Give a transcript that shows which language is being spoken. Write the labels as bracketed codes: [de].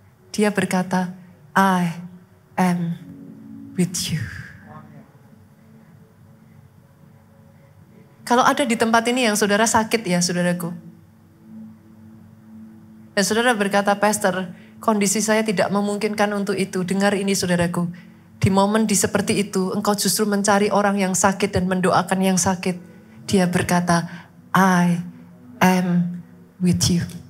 [id] Dia berkata, [en] I am with you. [id] Kalau ada di tempat ini yang saudara sakit ya saudaraku. Dan saudara berkata, Pastor, kondisi saya tidak memungkinkan untuk itu. Dengar ini saudaraku. Di momen di seperti itu, engkau justru mencari orang yang sakit dan mendoakan yang sakit. Dia berkata, [en] I am with you.